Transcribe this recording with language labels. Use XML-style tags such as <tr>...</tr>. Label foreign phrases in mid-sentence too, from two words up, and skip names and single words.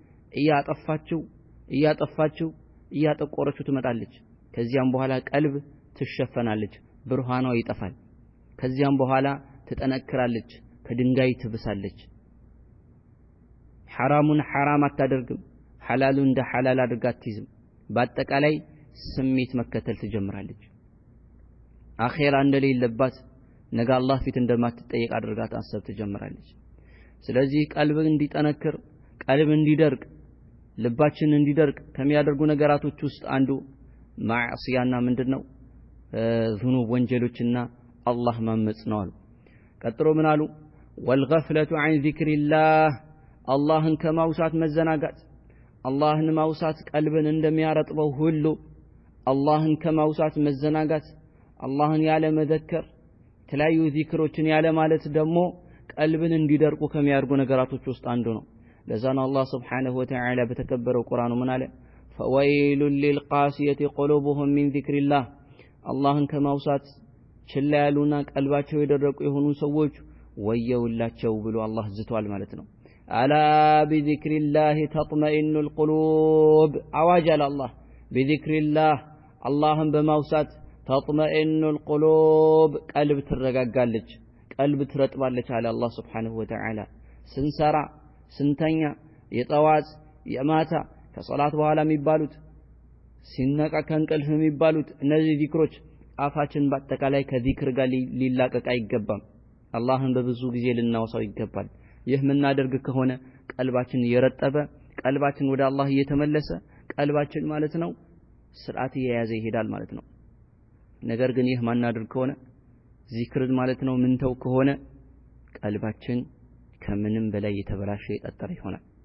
<am>እያጠቆረችው ትመጣለች ከዚያም በኋላ ቀልብ ትሸፈናለች ብርሃኗ ይጠፋል ከዚያም በኋላ ትጠነክራለች ከድንጋይ ትብሳለች ሐራሙን ሐራም አታደርግም ሐላሉን እንደ ሐላል አድርጋ አትይዝም በአጠቃላይ ስሜት መከተል ትጀምራለች አኺራ እንደሌለባት ነገ አላህ ፊት እንደማትጠየቅ አድርጋ ታሰብ ትጀምራለች ስለዚህ ቀልብ እንዲጠነክር ቀልብ እንዲደርቅ ልባችን እንዲደርቅ ከሚያደርጉ ነገራቶች ውስጥ አንዱ ማዕሲያና ምንድነው ذنوب ወንጀሎችና አላህ ማመጽ ነው አሉ ቀጥሎ ምን አሉ</am> <ar>والغفلة عن ذكر الله</ar> <am>አላህን ከማውሳት መዘናጋት አላህን ማውሳት ቀልብን እንደሚያረጥበው ሁሉ አላህን ከማውሳት መዘናጋት አላህን ያለ መዘከር ተለያዩ ዚክሮችን ያለ ማለት ደግሞ ቀልብን እንዲደርቁ ከሚያርጉ ነገራቶች ውስጥ አንዱ ነው ለዛና አላህ</am> <ar>سبحانه وتعالى</ar> <am>በተከበረው ቁርአኑ ምን አለ</am> <ar>فويل للقاسية قلوبهم من ذكر الله</ar> <am>አላህን ከማውሳት ችላ ያሉና ቀልባቸው የደረቁ የሆኑ ሰዎች ወየውላቸው ብሎ አላህ ዝቷል ማለት ነው አላ</am> <ar>بذكر الله تطمئن القلوب</ar> <am>አዋጅ አላህ بذكرillah አላህን በማውሳት</am> <ar>تطمئن القلوب</ar> <am>ቀልብ ትረጋጋለች ቀልብ ትረጥባለች አለ አላህ</am> <ar>سبحانه وتعالى</ar> <am>ስንሰራ ስንተኛ የጠዋት የማታ ከሶላት በኋላ የሚባሉት ሲነቃ ከእንቅልፍ የሚባሉት እነዚህ ዚክሮች አፋችን በአጠቃላይ ከዚክር ጋር ሊላቀቅ አይገባም አላህን በብዙ ጊዜ ልናወሳው ይገባል ይህ ምናደርግ ከሆነ ቀልባችን የረጠበ ቀልባችን ወደ አላህ እየተመለሰ ቀልባችን ማለት ነው ስርዓት የያዘ ይሄዳል ማለት ነው ነገር ግን ይህ ማናደርግ ከሆነ ዚክር ማለት ነው ምን ተው ከሆነ ቀልባችን ከምንም በላይ የተበላሸ የጠጠረ ይሆናል</am>